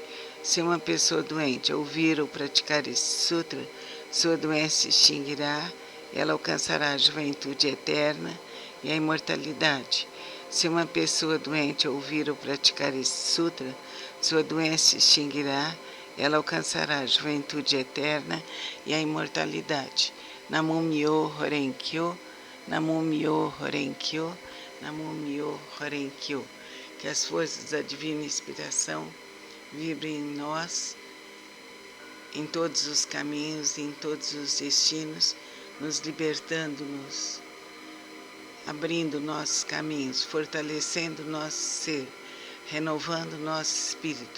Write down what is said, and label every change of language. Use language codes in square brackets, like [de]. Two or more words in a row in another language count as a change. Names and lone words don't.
[pt] Se uma pessoa doente ouvir ou praticar esse sutra, sua doença se extinguirá, ela alcançará a juventude eterna e a imortalidade. Se uma pessoa doente ouvir ou praticar esse sutra, sua doença se extinguirá, ela alcançará a juventude eterna e a imortalidade. [ja] 南無妙法蓮華経、南無妙法蓮華経、南無妙法蓮華経. [pt] Que as forças da divina inspiração vibrem em nós, em todos os caminhos, em todos os destinos, nos libertando-nos, abrindo nossos caminhos, fortalecendo nosso ser, renovando nosso espírito.